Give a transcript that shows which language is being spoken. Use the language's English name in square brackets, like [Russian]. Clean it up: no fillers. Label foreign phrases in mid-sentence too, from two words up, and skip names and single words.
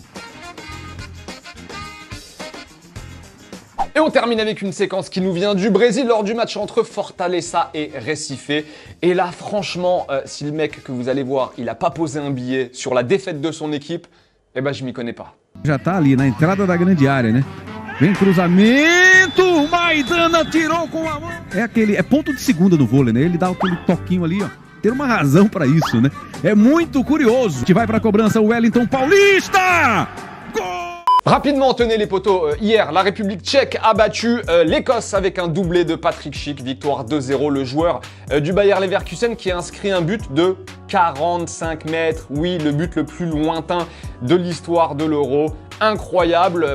[French] Et on termine avec une séquence qui nous vient du Brésil lors du match entre Fortaleza et Recife. Et là, franchement, si le mec que vous allez voir, il n'a pas posé un billet sur la défaite de son équipe, Eh ben, je m'y connais pas. [Portuguese] Já tá ali na entrada da grande área, né? Vem cruzamento, o Maidana tirou com a mão. É ponto de segunda no vôlei, né? Ele dá aquele toquinho ali, ó. Tem uma razão pra isso, né? É muito curioso. Que vai pra cobrança o Wellington Paulista! Gol! [French] Rapidement, tenez les potos, hier, la République tchèque a battu l'Écosse avec un doublé de Patrick Schick, victoire 2-0, le joueur du Bayer Leverkusen qui a inscrit un but de 45 mètres, oui, le but le plus lointain de l'histoire de l'Euro. Incroyable.